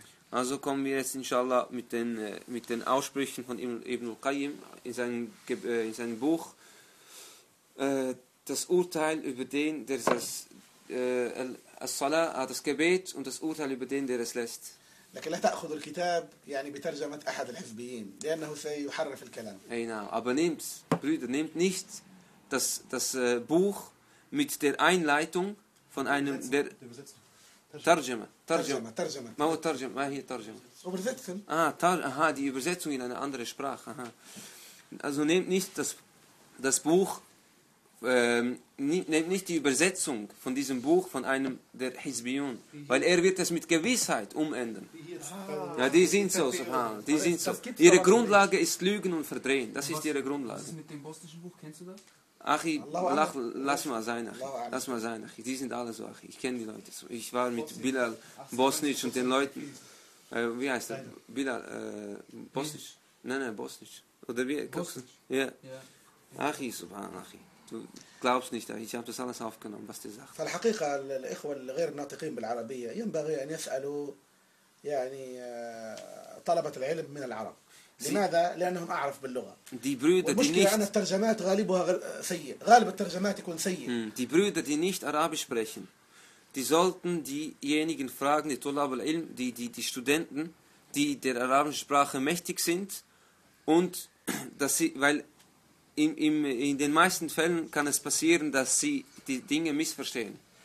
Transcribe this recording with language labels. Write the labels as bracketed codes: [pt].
[de] Also kommen wir jetzt inshallah mit den Aussprüchen von Ibn al-Qayyim in seinem Buch das Urteil über den, der das As-Salah, das Gebet und das Urteil über den, der es lässt. [ar] لكن لا تأخذ الكتاب يعني بترجمة أحد الحزبيين لأنه سيحرف الكلام. أي نعم. [de] Aber nehmt, Brüder, nehmt nicht das Buch mit der Einleitung von einem der ترجمة. [ar] ما هو ترجمة؟ ما هي ترجمة؟ Übersetzung. [de] Aha, die Übersetzung in eine andere Sprache. Aha. Also nehmt nicht das Buch, nehmt nicht die Übersetzung von diesem Buch von einem der Hizbiyun, weil er wird es mit Gewissheit umändern. Ja, die sind so, die sind so. Ihre Grundlage ist Lügen und Verdrehen. Das ist ihre Grundlage. Was ist mit dem bosnischen Buch? Kennst du das? Achi, lass mal sein. Achi. Die sind alle so, Achi. Ich kenne die Leute so. Ich war mit Bilal Bosnisch und den Leuten. Wie heißt der? Bilal Bosnisch? Nein, Bosnisch. Oder wie? Bosnisch. Ja. Achi, subhan, Achi. Du glaubst nicht, Achi. Ich habe das alles aufgenommen, was die sagt. [ar] فالحقيقة الإخوة الغير ناطقين بالعربية ينبغي أن يسألوا يعني طلبة العلم من العرب. لماذا؟ لأنهم أعرف باللغة. المشكلة أن الترجمات غالبها سيء. غالب الترجمات يكون سيء. [de] Die Brüder, die nicht Arabisch sprechen, die sollten diejenigen fragen, die Tulab al-Ilm, die Studenten, die der arabischen Sprache mächtig sind, und dass sie, weil in den meisten Fällen kann es passieren, dass sie die Dinge missverstehen.